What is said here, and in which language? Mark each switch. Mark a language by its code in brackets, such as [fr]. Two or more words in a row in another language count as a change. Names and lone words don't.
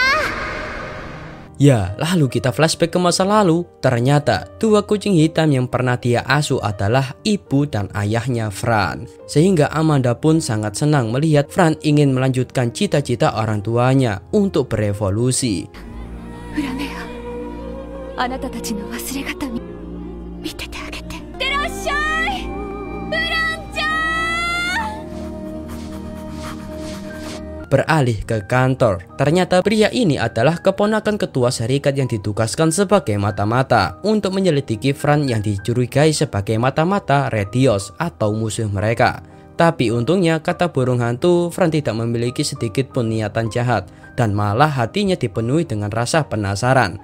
[id] Ya, lalu kita flashback ke masa lalu. Ternyata 2 kucing hitam yang pernah dia asuh adalah ibu dan ayahnya Fran. Sehingga Amanda pun sangat senang melihat Fran ingin melanjutkan cita-cita orang tuanya untuk berevolusi. [ja] あなたたちの忘れ形見ててあげて。いってらっしゃい、フランちゃん。 [id] Beralih ke kantor, ternyata pria ini adalah keponakan ketua serikat yang ditugaskan sebagai mata-mata untuk menyelidiki Fran yang dicurigai sebagai mata-mata Retios atau musuh mereka. Tapi untungnya kata burung hantu, Fran tidak memiliki sedikit pun niatan jahat dan malah hatinya dipenuhi dengan rasa penasaran.